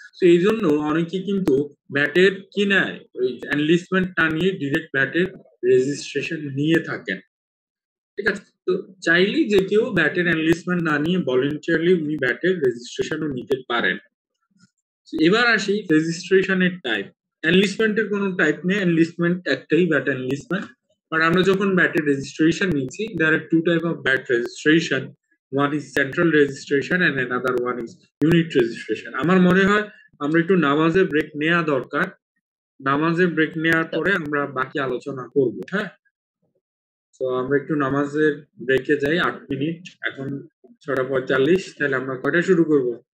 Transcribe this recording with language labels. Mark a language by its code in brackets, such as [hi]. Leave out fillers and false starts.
[bn] তো এই জন্য অনেকে কিন্তু ভ্যাটের কি নেয়, ওই এনলিস্টমেন্ট না নিয়ে ডিরেক্ট ভ্যাটের রেজিস্ট্রেশন নিয়ে থাকেন। ঠিক আছে? তো চাইলেই যে কেউ ভ্যাটের এনলিস্টমেন্ট না নিয়ে ভলেন্টিয়ারলি উনি ভ্যাটের রেজিস্ট্রেশনও নিতে পারেন। এবার আসি রেজিস্ট্রেশনের টাইপ। এনলিস্টমেন্টের কোনো টাইপ নেই, এনলিস্টমেন্ট একটাই, ভ্যাট এনলিস্টমেন্ট। বাট আমরা যখন ভ্যাটের রেজিস্ট্রেশন নিচ্ছি, [en] there are two type of VAT registration. One is central registration and another one is unit registration. [bn] আমার মনে হয় আমরা একটু নামাজের ব্রেক নেওয়া দরকার। নামাজের ব্রেক নেওয়ার পরে আমরা বাকি আলোচনা করব। হ্যাঁ, তো আমরা একটু নামাজের ব্রেকে যাই 8 মিনিট। এখন 6:45। তাহলে আমরা কয়টা শুরু করব?